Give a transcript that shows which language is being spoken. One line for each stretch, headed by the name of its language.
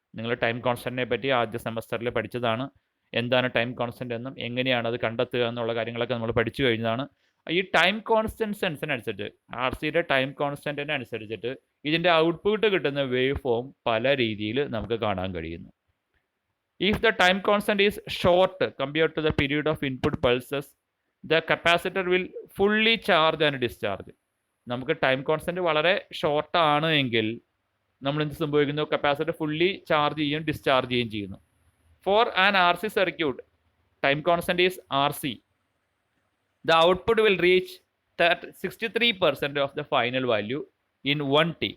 Malayalam: നിങ്ങൾ ടൈം കോൺസ്റ്റൻറ്റിനെ പറ്റി ആദ്യ സെമസ്റ്ററിൽ പഠിച്ചതാണ്. എന്താണ് ടൈം കോൺസ്റ്റൻറ്റ് എന്നും എങ്ങനെയാണ് അത് കണ്ടെത്തുക എന്നുള്ള കാര്യങ്ങളൊക്കെ നമ്മൾ പഠിച്ചു കഴിഞ്ഞതാണ്. ഈ ടൈം കോൺസ്റ്റൻസിനനുസരിച്ച്, ആർ സിയുടെ ടൈം കോൺസ്റ്റൻറ്റിനനുസരിച്ചിട്ട് ഇതിൻ്റെ ഔട്ട്പുട്ട് കിട്ടുന്ന വേവ് ഫോം പല രീതിയിൽ നമുക്ക് കാണാൻ കഴിയുന്നു.
English: If the time constant is short compared to the period of input pulses, the capacitor will fully charge and discharge.
Malayalam: നമുക്ക് ടൈം കോൺസ്റ്റൻറ്റ് വളരെ ഷോർട്ട് ആണ് എങ്കിൽ നമ്മൾ എന്ത് സംഭവിക്കുന്നു? കപ്പാസിറ്റർ ഫുള്ളി ചാർജ് ചെയ്യും, ഡിസ്ചാർജ് ചെയ്യുകയും ചെയ്യുന്നു.
English: for an R C
Malayalam: circuit, time constant is R C.
English: The output will reach 63% of the final value in 1T.